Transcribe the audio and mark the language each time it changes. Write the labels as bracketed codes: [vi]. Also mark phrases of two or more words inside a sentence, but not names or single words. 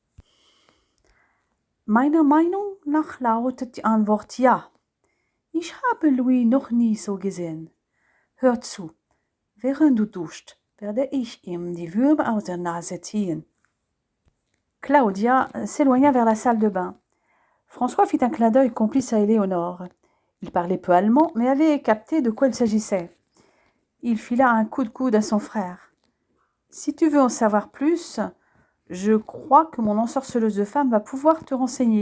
[de] Meiner Meinung nach lautet die Antwort ja. Ich habe Louis noch nie so gesehen. Hör zu, während du duscht, werde ich ihm die Würmer aus der Nase ziehen. [fr] Claudia s'éloigna vers la salle de bain. François fit un clin d'œil complice à Éléonore. Il parlait peu allemand, mais avait capté de quoi il s'agissait. Il fila un coup de coude à son frère. Si tu veux en savoir plus, je crois que mon ensorceleuse de femme va pouvoir te renseigner.